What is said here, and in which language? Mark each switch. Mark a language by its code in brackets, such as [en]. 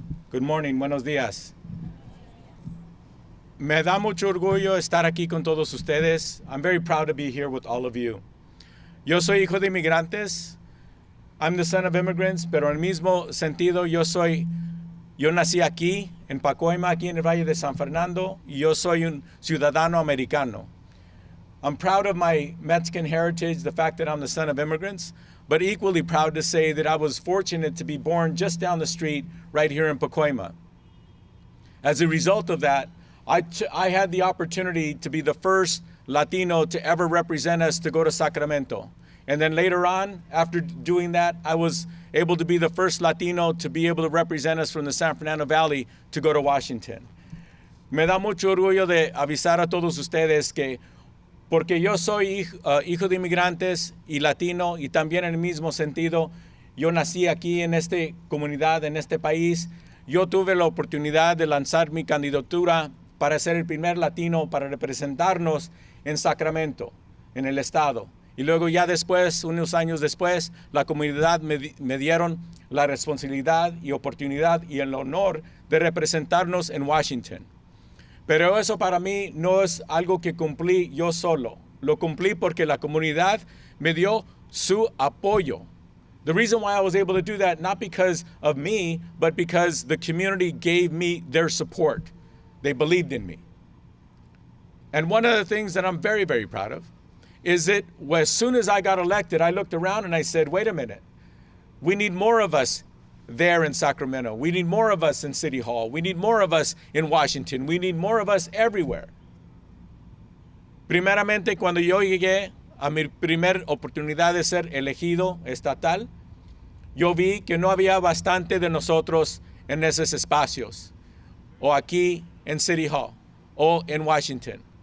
[en] Good morning, [es] buenos días. Me da mucho orgullo estar aquí con todos ustedes. [en] I'm very proud to be here with all of you. [es] Yo soy hijo de inmigrantes. [en] I'm the son of immigrants, [es] pero en el mismo sentido yo nací aquí, en Pacoima, aquí en el Valle de San Fernando, y yo soy un ciudadano americano. [en] I'm proud of my Mexican heritage, the fact that I'm the son of immigrants, but equally proud to say that I was fortunate to be born just down the street right here in Pacoima. As a result of that, I had the opportunity to be the first Latino to ever represent us to go to Sacramento. And then later on, after doing that, I was able to be the first Latino to be able to represent us from the San Fernando Valley to go to Washington. [es] Me da mucho orgullo de avisar a todos ustedes que porque yo soy hijo de inmigrantes y latino, y también en el mismo sentido, yo nací aquí en esta comunidad, en este país. Yo tuve la oportunidad de lanzar mi candidatura para ser el primer latino para representarnos en Sacramento, en el estado. Y luego ya después, unos años después, la comunidad me dieron la responsabilidad y oportunidad y el honor de representarnos en Washington. Pero eso para mí no es algo que cumplí yo solo. Lo cumplí porque la comunidad me dio su apoyo. [en] The reason why I was able to do that, not because of me, but because the community gave me their support. They believed in me. And one of the things that I'm very, very proud of is that as soon as I got elected, I looked around and I said, wait a minute, we need more of us there in Sacramento. We need more of us in City Hall. We need more of us in Washington. We need more of us everywhere. [es] Primeramente, cuando yo llegué a mi primer oportunidad de ser elegido estatal, yo vi que no había bastante de nosotros en esos espacios, o aquí en City Hall, o en Washington.